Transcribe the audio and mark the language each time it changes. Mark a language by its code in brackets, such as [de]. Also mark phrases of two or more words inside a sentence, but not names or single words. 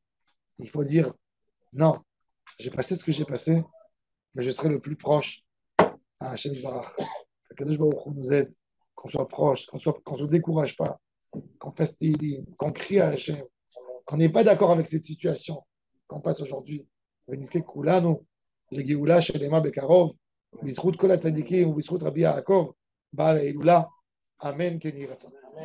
[fr] Il faut dire non, j'ai passé ce que j'ai passé, mais je serai le plus proche à [he] השם ברוך. [fr] Que [he] קדוש ברוך הוא [fr] nous aide, qu'on soit proche, qu'on ne se décourage pas, qu'on fasse tilim, qu'on crie à Hachem, qu'on n'est pas d'accord avec cette situation qu'on passe aujourd'hui. [he] ונזכה כולנו, לגאולה שלמה בקרוב, בזכות כל הצדיקים, בזכות רבי יעקב, בעל הילולא, אמן, כן יהי רצון.